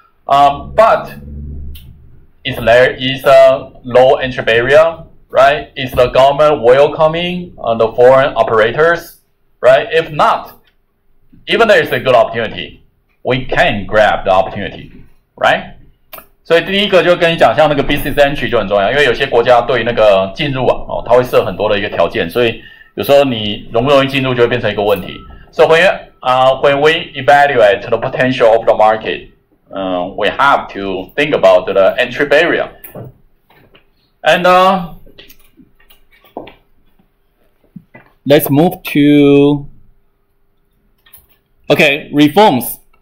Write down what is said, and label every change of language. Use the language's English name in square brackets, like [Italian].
[English] But is there is a low entry barrier, right? Is the government welcoming the foreign operators, right? If not, even there is a good opportunity, we can grab the opportunity, right? [Chinese] 所以第一个就跟你讲，像那个 business entry 就很重要，因为有些国家对那个进入它会设很多的一个条件，所以有时候你容不容易进入就会变成一个问题。 [English] So when we evaluate the potential of the market, we have to think about the entry barrier. And let's move to reforms.